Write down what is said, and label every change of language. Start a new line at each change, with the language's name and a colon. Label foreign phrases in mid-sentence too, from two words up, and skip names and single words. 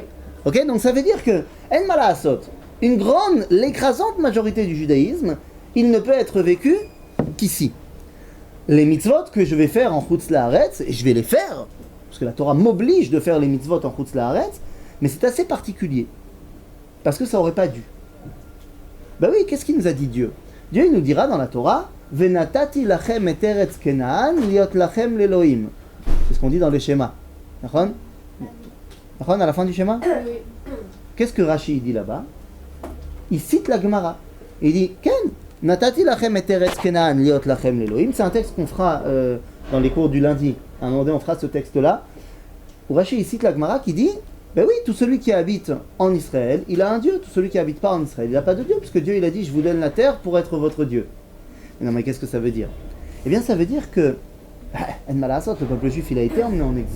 French: Ok, donc ça veut dire que En Malasot, l'écrasante majorité du judaïsme, il ne peut être vécu qu'ici. Les mitzvot que je vais faire en
Hebrew: חוץ לארץ,
French: et je vais les faire, parce que la Torah m'oblige de faire les mitzvot en
Hebrew: חוץ לארץ,
French: mais c'est assez particulier, parce que ça aurait pas dû. Ben oui, qu'est-ce qu'il nous a dit Dieu? Dieu il nous dira dans la Torah,
Hebrew: ונתתי לכם את ארץ כנען להיות לכם לאלהים.
French: C'est ce qu'on dit dans les schémas. D'accord? À la fin du schéma? Qu'est-ce que Rashi dit là-bas? Il cite la Gemara. Il dit,
Hebrew: כן, נתתי לכם את ארץ כנען להיות לכם לאלהים.
French: C'est un texte qu'on fera dans les cours du lundi. À un moment donné, on fera ce texte-là. Où Rashi il cite la Gemara qui dit, ben oui, tout celui qui habite en Israël, il a un Dieu. Tout celui qui habite pas en Israël, il n'a pas de Dieu. Puisque Dieu, il a dit, je vous donne la terre pour être votre Dieu. Mais non, mais qu'est-ce que ça veut dire? Eh bien, ça veut dire que, En Malasot, le peuple juif, il a été emmené en exil.